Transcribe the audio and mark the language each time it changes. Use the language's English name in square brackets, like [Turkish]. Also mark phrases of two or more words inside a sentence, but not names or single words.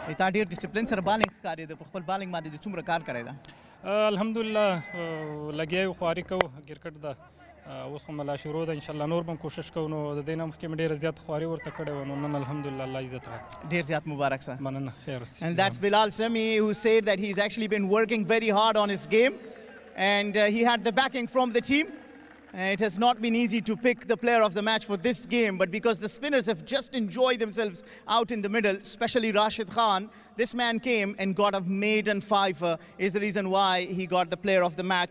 [Pashto] تا ډېر ډسپلین سره بالینګ ښکارېده په خپل بالینګ باندې د څومره کار کړی ده الحمدلله لګیا یو خواري کوو کرکټ ده اوس خو ملا شروع ده انشاءالله نور به هم کوشش کوو نو د دې نه مخکې مې ډېره زیات خواري ورته کړې وه نو نن الحمدلله الله عزت راکړه ډېر زیات مبارک سه مننه خیر اوسې [English] And that's Bilal Sameh, who said that he's actually been working very hard on his game, and he had the backing from the team. It has not been easy to pick the player of the match for this game, but because the spinners have just enjoyed themselves out in the middle, especially Rashid Khan, this man came and got a maiden fiver, is the reason why he got the player of the match.